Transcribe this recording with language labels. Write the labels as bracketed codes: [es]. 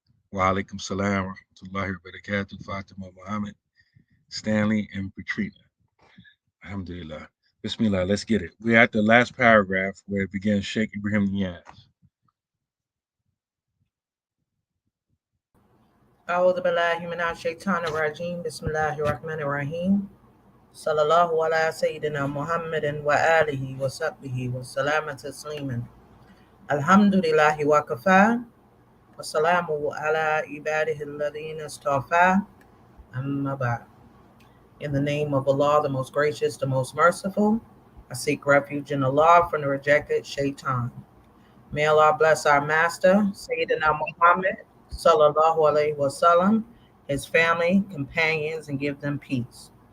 [ar] Wa alaikum salam wa rahmatullahi wa barakatuh, [en] Fatima, Muhammad, Stanley, and Patrina. Alhamdulillah. Bismillah, let's get it. We're at the last paragraph where it begins Sheikh Ibrahim Niaz. [ar] أعوذ بالله من الشيطان الرجيم بسم الله الرحمن الرحيم صلى الله على سيدنا محمد وآله وصحبه وسلم تسليما الحمد لله وكفى والسلام على عباده الذين اصطفى أما بعد. [en] In the name of Allah, the most gracious, the most merciful, I seek refuge in Allah from the rejected shaitan. May Allah bless our master, Sayyidina Muhammad, sallallahu alaihi wasallam, his family, companions, and give them peace.